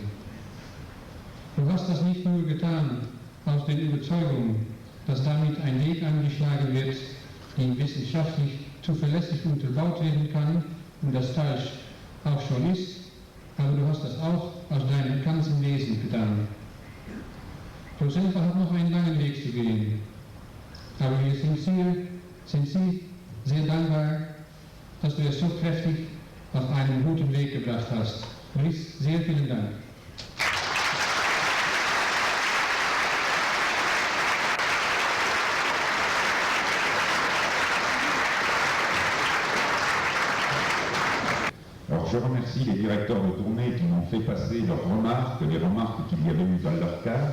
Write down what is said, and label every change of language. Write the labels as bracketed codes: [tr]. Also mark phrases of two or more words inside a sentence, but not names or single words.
[de] Du hast das nicht nur getan aus der Überzeugung, dass damit ein Weg eingeschlagen wird, die wissenschaftlich zuverlässig unterbaut werden kann und das teils auch schon ist, aber du hast das auch aus deinem ganzen Wesen getan. ProSelva hat noch einen langen Weg zu gehen, aber wir sind sehr dankbar, dass du es so kräftig auf einen guten Weg gebracht hast. Brice, sehr vielen Dank. [fr] Alors je remercie les directeurs de tournée qui m'ont fait passer leurs remarques, les remarques qu'il y avait eu dans leur cas.